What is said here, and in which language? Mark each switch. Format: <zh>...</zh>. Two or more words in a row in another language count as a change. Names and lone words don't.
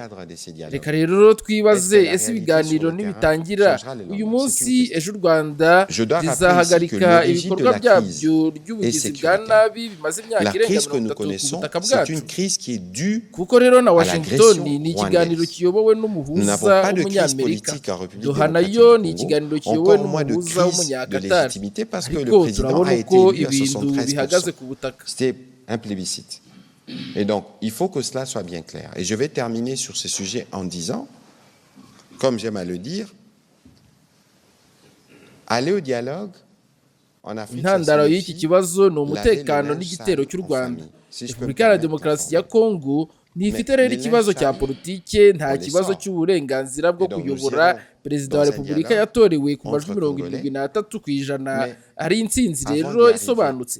<rw>Reka rero twibaze, ese ibiganiro nibitangira uyu munsi, ejo u Rwanda rizahagarika ibikorwa byabyo ry'ubugizi bwa nabi bimaze imyaka irenga 30 ku butaka bwacu? Kuko rero na Washington ni ikiganiro kiyobowe n'umuhuza w'Umunyamerika, Doha nayo ni ikiganiro kiyobowe n'umuhuza w'Umunyakatari.</rw> <fr>C'était un plébiscite. Et donc, il faut que cela soit bien clair. Et je vais terminer sur ce sujet en disant, comme j'aime à le dire, aller au dialogue en Afrique.</fr> <rw>Intandaro y'iki kibazo ni umutekano n'igitero cy'u Rwanda. Repubulika ya Demokarasi ya Kongo ntifite rero ikibazo cya politike, nta kibazo cy'uburenganzira bwo kuyobora. Perezida wa Repubulika yatorewe ku majwi 73% ari intsinzi rero isobanutse.</rw>